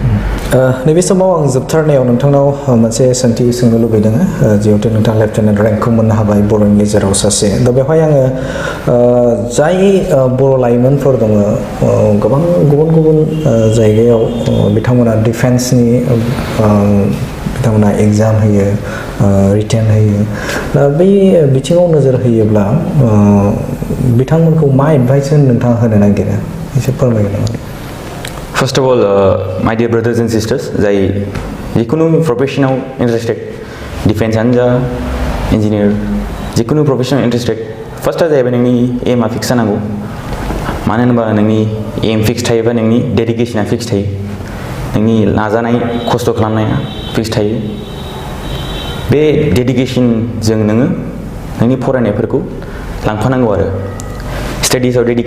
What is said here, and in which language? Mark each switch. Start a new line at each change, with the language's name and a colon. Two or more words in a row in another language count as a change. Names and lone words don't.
Bodo: नैबे समाव आं जोबथारनायाव नोंथांनाव मोनसे सोंथि सोंनो लुबैदों जिहेतु नोंथाङा
English: lieutenant rank
Bodo: मोननो हाबाय बर'नि गेजेराव सासे दा बेवहाय आङो जाय बर' लाइमोनफोर दङ गोबां गुबुन गुबुन जायगायाव बिथांमोना डिफेन्सनि बिथांमोना एग्जाम होयो रिटेन होयो दा बै बिथिङाव नोजोर होयोब्ला बिथांमोनखौ मा एडभाइस नोंथाङा होनो नागिरो एसे फोरमायगोन नामा?
English: First of all, my dear brothers and sisters,
Bodo: जाय जिखुनु
English: profession interested defense
Bodo: जा इन्जिनियार जिखुनु
English: profession interested first
Bodo: जाहैबाय नोंनि
English: aim fix
Bodo: जानांगौ मानो होनोबा नोंनि
English: aim fix
Bodo: थायोबा नोंनि
English: dedication fix
Bodo: थायो नोंनि नाजानाय खस्थ' खालामनाया फिक्स थायो बे डेडिकेसनजों नोङो नोंनि फरायनायफोरखौ लांफानांगौ आरो
English: studies dedicate